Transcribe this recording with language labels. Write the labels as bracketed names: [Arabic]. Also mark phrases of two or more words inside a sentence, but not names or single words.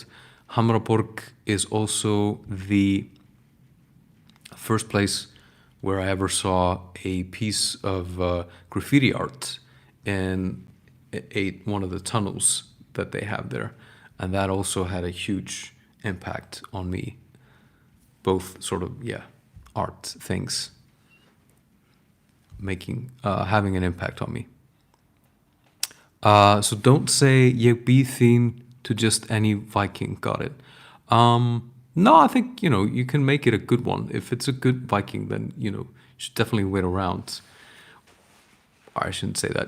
[English] Hamraborg is also the first place where I ever saw a piece of graffiti art in one of the tunnels that they have there, and that also had a huge impact on me. Both sort of art things having an impact on me. So don't say [Icelandic] ég býð þín [English] to just any Viking. Got it. No, I think you can make it a good one. If it's a good Viking, then you should definitely wait around. I shouldn't say that.